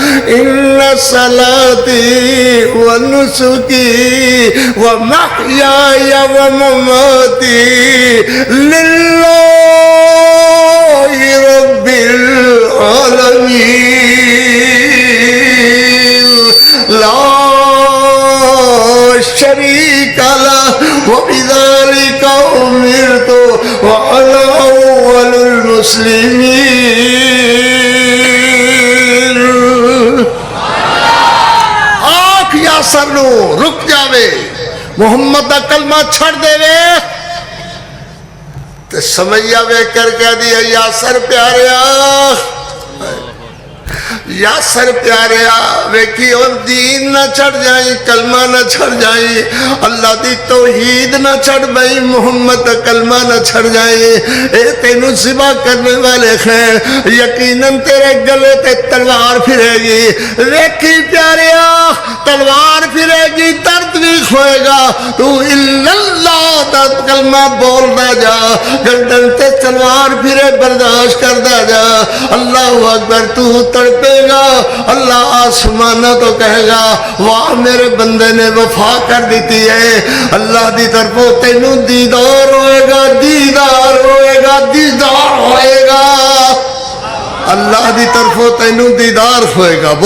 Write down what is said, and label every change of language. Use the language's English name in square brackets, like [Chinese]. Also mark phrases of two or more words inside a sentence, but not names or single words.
[Arabic] ان صلاتی و نسکی و محیای و مماتی للہ رب العالمین لا شریک لہ وبذالک امرت وانا اول المسلمین. [Punjabi] یاسر نو رک جاوے, محمد دا کلمہ چھڑ دے وے تے سمجھیا وے کر کے دیا یاسر پیاریا, یاسر پیاریا ویکھی اور دین نہ چھڑ جائیں, کلمہ نہ چھڑ جائیں, اللہ دی توحید نہ چھڑ بھائی, محمد دا کلمہ نہ چھڑ جائیں. اے تینوں ذبح کرنے والے خیر, یقیناً تیرے گلے تے تلوار پھرے گی. ویکھی پیاریا تلوار پھرے گی, درد بھی کھوئے گا, تو اللہ دا کلمہ بولدا جا, گردن تے تلوار پھرے برداشت کردا جا. [Arabic] اللہ اکبر. [Punjabi] تو تڑپے گا, اللہ آسمانہ تو کہے گا واہ میرے بندے نے وفا کر دیتی ہے. اللہ دی طرفوں تینوں دیدار ہوئے گا, دیدار ہوئے گا, دیدار ہوئے گا. اللہ دی طرفوں تینوں دیدار ہوئے گا.